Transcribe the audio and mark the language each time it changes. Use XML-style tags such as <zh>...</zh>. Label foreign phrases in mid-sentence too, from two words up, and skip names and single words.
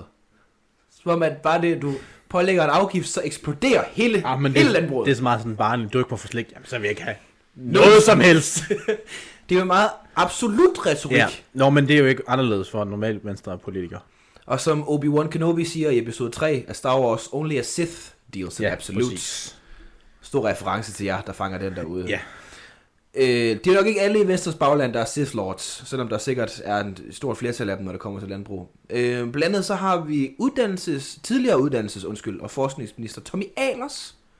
<da>Så man bare det, du pålægger en afgift, så eksploderer hele landbruget. Det er så meget sådan barnligt, du ikke må få slik, jamen, så vil jeg ikke have noget som helst. Det er jo meget absolut retorik. Ja. Nå, men det er jo ikke anderledes for en normal venstrepolitiker. Og som Obi-Wan Kenobi siger i episode 3 af Star Wars,</da> <en>only a Sith deals in absolute.</en> <da>Præcis. Stor reference til jer, der fanger den derude. Ja. Det er nok ikke alle i Venstres bagland, der er Sith Lords, selvom der sikkert er en stort flertal af dem, når det kommer til landbrug. Blandt andet så har vi tidligere og forskningsminister Tommy Ahlers.</da>